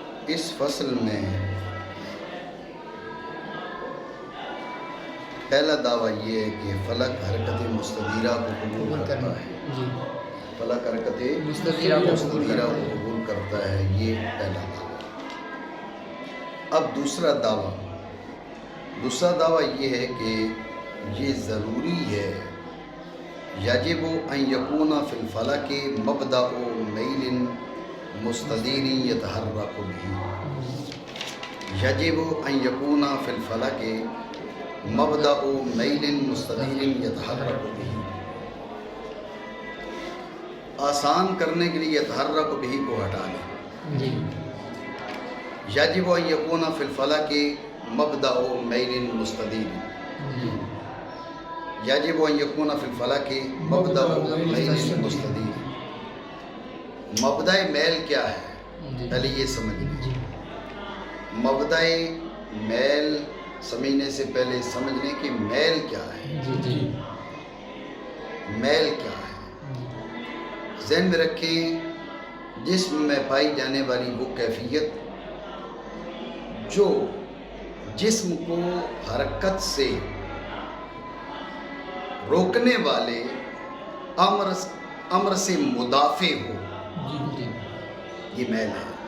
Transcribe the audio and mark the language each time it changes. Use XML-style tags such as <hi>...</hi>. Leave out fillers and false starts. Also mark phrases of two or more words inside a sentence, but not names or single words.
<ur>اس فصل میں پہلا دعویٰ یہ ہے کہ فلک حرکت مستدیرہ کو قبول کرتا ہے. فلک حرکت مستدیرہ کو قبول کرتا ہے، یہ پہلا دعویٰ. اب دوسرا دعویٰ یہ ہے کہ یہ ضروری ہے،</ur> <ar>یجب ان یکون فی الفلک مبدأ میل مستدیر یتحرک به. یجب ان یکون فی الفلک مبدأ میل مستدیر یتحرک به.</ar> <ur>آسان کرنے کے لیے</ur> <ar>یتحرک به</ar> <ur>کو ہٹا لیں.</ur> <ar>یجب ان یکون فی الفلک مبدأ میل مستدیر. یجب ان یکون فی الفلک مبدأ میل مستدیر.</ar> <ur>مبدأ میل کیا ہے؟ پہلے یہ سمجھ لیں. مبدأ میل سمجھنے سے پہلے سمجھ لیں کہ میل کیا ہے. میل کیا ہے؟ ذہن میں رکھیں، جسم میں پائی جانے والی وہ کیفیت جو جسم کو حرکت سے روکنے والے امر سے مدافع ہو، یہ میل ہے.</ur>